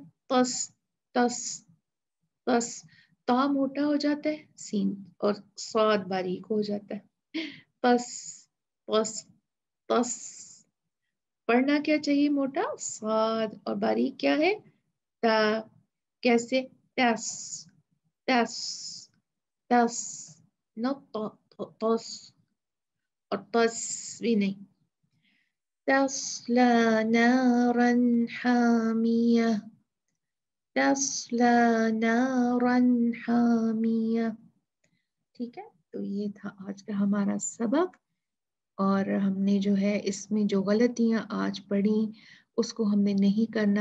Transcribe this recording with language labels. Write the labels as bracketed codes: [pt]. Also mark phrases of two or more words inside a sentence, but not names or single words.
[ur] تس، تس، تس، تا موٹا ہو جاتا ہے سین، اور صاد باریک ہو جاتا ہے۔ تس، تس، تس، پڑھنا کیا چاہیے؟ موٹا صاد، اور باریک کیا ہے؟ تا۔ کیسے؟ تس، تس، تس، نہ تس، اور تس بھی نہیں۔ [ar] تصلی نارا حامیہ، تصلی نارا حامیہ، [ur] ٹھیک ہے؟ تو یہ تھا آج کا ہمارا سبق، اور ہم نے جو ہے اس میں جو غلطیاں آج پڑھی اس کو ہم نے نہیں کرنا۔